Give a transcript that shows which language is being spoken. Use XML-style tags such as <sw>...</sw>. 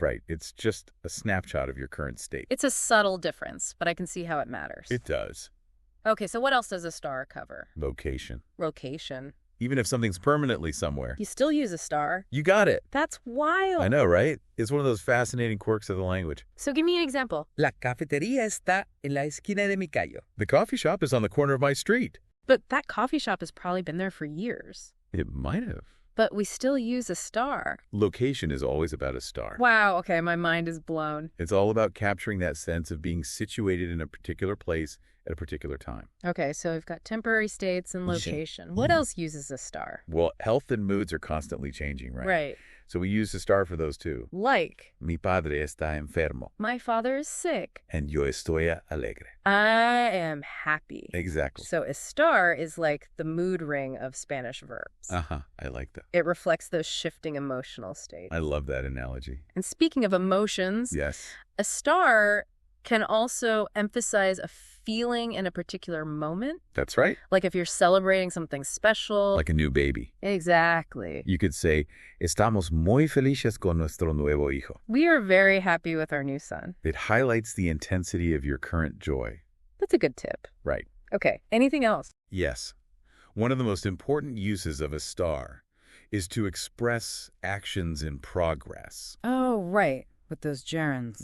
<en>Right, it's just a snapshot of your current state. It's a subtle difference, but I can see how it matters. It does. Okay, so what else does estar cover? Location. Location. Even if something's permanently somewhere. You still use estar. You got it. That's wild. I know, right? It's one of those fascinating quirks of the language. So give me an example.</en> <es>La cafetería está en la esquina de mi calle.</es> <en>The coffee shop is on the corner of my street. But that coffee shop has probably been there for years. It might have. But we still use estar. Location is always about estar. Wow, okay, my mind is blown. It's all about capturing that sense of being situated in a particular place at a particular time. Okay, so we've got temporary states and location. What else uses estar? Well, health and moods are constantly changing, right? Right. So we use estar for those too. Like,</en> <es>Mi padre está enfermo.</es> <en>my father is sick. And</en> <es>yo estoy alegre.</es> <en>I am happy. Exactly. So estar is like the mood ring of Spanish verbs. I like that. It reflects those shifting emotional states. I love that analogy. And speaking of emotions, Yes. estar can also emphasize a feeling in a particular moment. That's right. Like if you're celebrating something special. Like a new baby. Exactly. You could say,</en> <es>estamos muy felices con nuestro nuevo hijo.</es> <en>We are very happy with our new son. It highlights the intensity of your current joy. That's a good tip. Right. Okay, anything else? Yes. One of the most important uses of estar is to express actions in progress. Oh, right. With those gerunds.</en>